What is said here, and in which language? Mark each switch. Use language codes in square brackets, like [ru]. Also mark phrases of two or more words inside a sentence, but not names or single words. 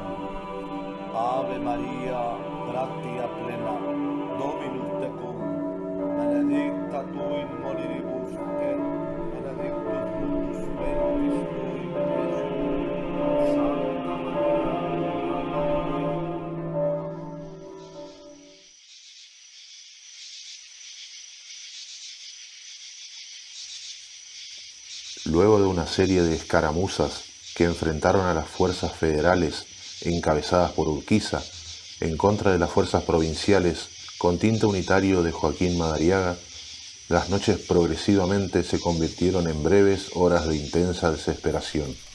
[la] Ave Maria, gratia plena, Dominus tecum, benedicta tu in mulieribus et benedictus fructus ventris tui, Iesus. Santa Maria, [es] Luego de una serie de escaramuzas que enfrentaron a las fuerzas federales encabezadas por Urquiza en contra de las fuerzas provinciales con tinte unitario de Joaquín Madariaga, las noches progresivamente se convirtieron en breves horas de intensa desesperación.